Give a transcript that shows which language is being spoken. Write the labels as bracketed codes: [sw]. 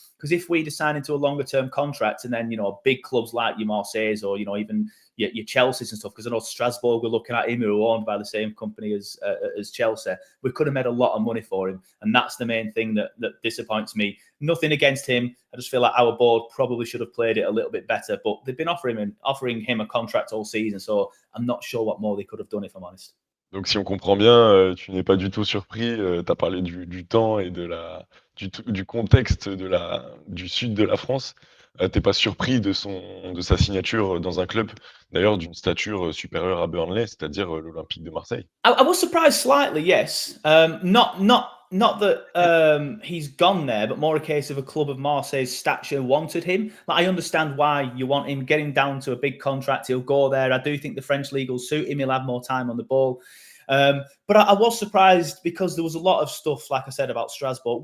[en] Because if we'd sign into a longer term contract and then, you know, big clubs like your Marseilles or, you know, even your Chelsea's and stuff, because I know Strasbourg were looking at him, who are owned by the same company as Chelsea, we could have made a lot of money for him. And that's the main thing that disappoints me. Nothing against him. I just feel like our board probably should have played it a little bit better, but they've been offering him a contract all season. So I'm not sure what more they could have done, if I'm honest. [fr] Donc si on comprend bien, tu n'es pas du tout surpris, tu as parlé du temps et du contexte du sud de la France. Tu pas surpris de sa signature dans un club, d'ailleurs d'une stature supérieure à Burnley, c'est-à-dire, l'Olympique de Marseille? [en] I was surprised slightly, yes. Not that he's gone there, but more a case of a club of Marseille's stature wanted him. Like, I understand why you want him, get him down to a big contract. He'll go there. I do think the French league will suit him. He'll have more time on the ball. But I was surprised because there was a lot of stuff, like I said, about Strasbourg.